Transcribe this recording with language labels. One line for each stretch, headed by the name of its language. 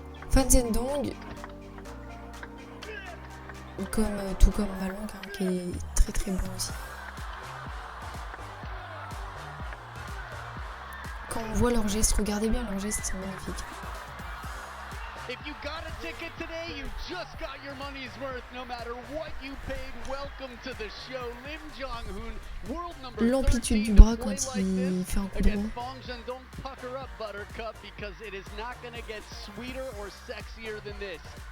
French: Fan Zhendong, tout comme Malong, hein, qui est très bon aussi. Quand on voit leurs gestes, regardez bien leurs gestes, c'est magnifique.
English: If you got a ticket today, you just got your money's worth. No matter what you paid, welcome to the show. Lim Jong-hoon, world number 13.
French: L'amplitude du bras quand il fait un coup de droit.
English: Pucker up, Buttercup, because it is not going to get sweeter or sexier than this.